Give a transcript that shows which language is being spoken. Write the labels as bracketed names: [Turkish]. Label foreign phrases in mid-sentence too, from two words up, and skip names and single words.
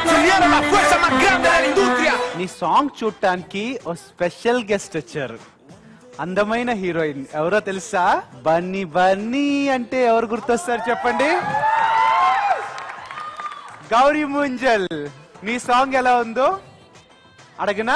[Spanish] eres la fuerza más grande de la industria. [Telugu] నీ సాంగ్ చూడటానికి ఓ స్పెషల్ గెస్ట్ వచ్చారు. అందమైన హీరోయిన్ ఎవరో తెలుసా? బన్నీ. బన్నీ అంటే ఎవరు గుర్తొస్తారు చెప్పండి? గౌరీ ముంజల్. నీ సాంగ్ ఎలా ఉందో అడగనా?